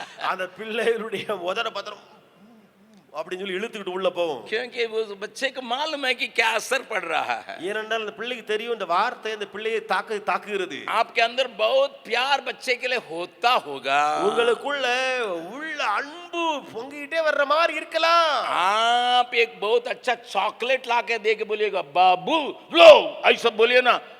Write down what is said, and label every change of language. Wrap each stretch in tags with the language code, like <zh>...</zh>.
<ta>அந்த பிள்ளைகளுடைய உதட பத்திரம் அப்படின்னு சொல்லி இழுத்துக்கிட்டு உள்ள போகும்.</ta> <hi>क्योंकि वो बच्चे को मालूम है कि क्या असर पड़ रहा है.</hi> <ta>ஏனென்றால் அந்த பிள்ளைக்கு தெரியும் இந்த வார்த்தை அந்த பிள்ளையை தாக்குகிறது.</ta> <hi>आपके अंदर बहुत प्यार बच्चे के लिए होता होगा.</hi> <ta>உங்களுக்குள்ள உள்ள அன்பு பொங்கிட்டே வர்ற மாதிரி இருக்கலாம்.</ta> <hi>आप एक बहुत अच्छा चॉकलेट ला के दे के बोलिएगा बाबू लो, ऐसा बोलिए ना.</hi>